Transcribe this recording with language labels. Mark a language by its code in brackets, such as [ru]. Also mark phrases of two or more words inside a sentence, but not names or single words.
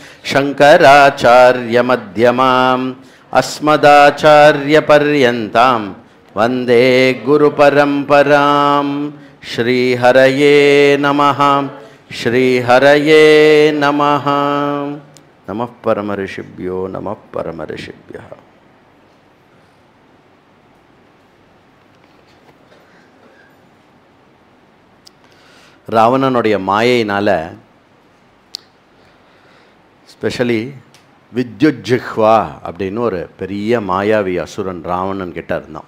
[sa] शङ्कराचार्यमध्यमाम् अस्मदाचार्यपर्यन्तां वन्दे गुरुपरम्परां श्रीहरये नमः श्रीहरये नमः नमः परमऋषिभ्यो नमः परमऋषिभ्यः [ta] ராவணனுடைய மாயையினால் ஸ்பெஷலி வித்யுஜிஹ்வா அப்படின்னு ஒரு பெரிய மாயாவி அசுரன் ராவணன் கிட்ட இருந்தான்.